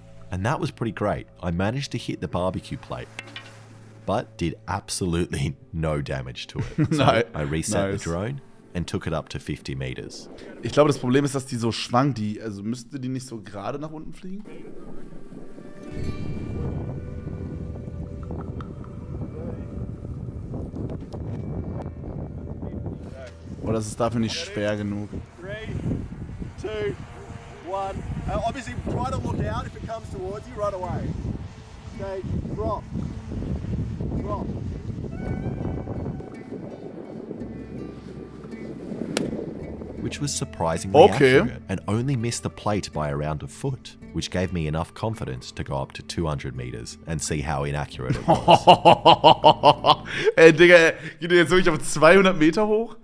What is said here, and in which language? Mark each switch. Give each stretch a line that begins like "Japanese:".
English: And that was pretty great. I managed to hit the barbecue plate, but did absolutely no damage to it. So I reset the drone and took it up to 50 meters.
German: Ich glaube, das Problem ist, dass die so schwankt. Also müsste die nicht so gerade nach unten fliegen? Oder ist es dafür nicht schwer genug?
English: 3, 2, 1. Obviously, try to look out if it comes towards you right away. Okay, drop. Drop. Which was surprisingly accurate and only missed the plate by around a foot, which gave me enough confidence to go up to 200 meters and see how inaccurate it was.
German: Ey, Digga, geht ihr jetzt wirklich auf 200 Meter hoch?